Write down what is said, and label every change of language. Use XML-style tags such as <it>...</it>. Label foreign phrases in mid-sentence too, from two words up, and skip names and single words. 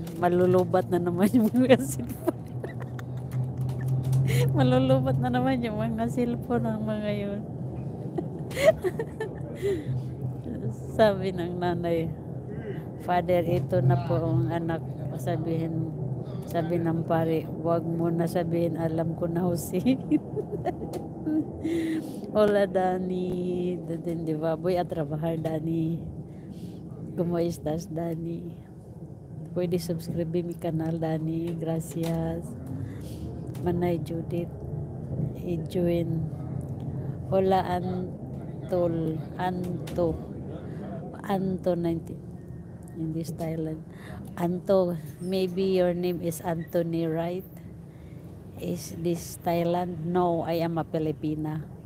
<tl>Malulubat na naman yung mga cellphone. Malulubat na naman yung mga cellphone ng mga yun. Sabi ng nanay, Father, ito na po ang anak. Sabi ng pare, wag mo na sabihin, alam ko na Jose.</tl> <es>Hola Dani,</es> <tl>di ba?</tl> <es>Voy a trabajar Dani. ¿Cómo estás Dani? Puede subscribe mi canal Dani, gracias. Manay Judith, i-join.</es> <en>Hola Anto 90 in this Thailand. Anto, maybe your name is Anthony, right? Is this Thailand? No, I am a Filipina.</en>